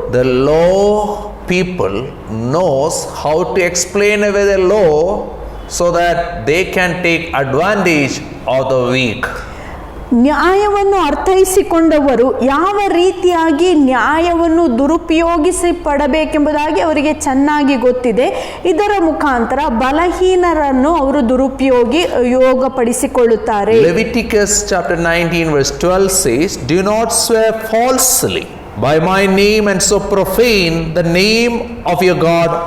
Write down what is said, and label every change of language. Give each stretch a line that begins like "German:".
English: The law people knows how to explain away the law so that they can take advantage of the weak.
Kannada: ನ್ಯಾಯವನ್ನು ಅರ್ಥೈಸಿಕೊಂಡವರು ಯಾವ ರೀತಿಯಾಗಿ ನ್ಯಾಯವನ್ನು ದುರುಪಯೋಗಿಸಿ ಪಡಬೇಕೆಂಬುದಾಗಿ ಅವರಿಗೆ ಚೆನ್ನಾಗಿ ಗೊತ್ತಿದೆ. ಇದರ ಮುಖಾಂತರ ಬಲಹೀನರನ್ನು ಅವರು ಯೋಗಪಡಿಸಿಕೊಳ್ಳುತ್ತಾರೆ.
English: Leviticus chapter 19 verse 12 says, "Do not swear falsely by my name and so profane the name of your God.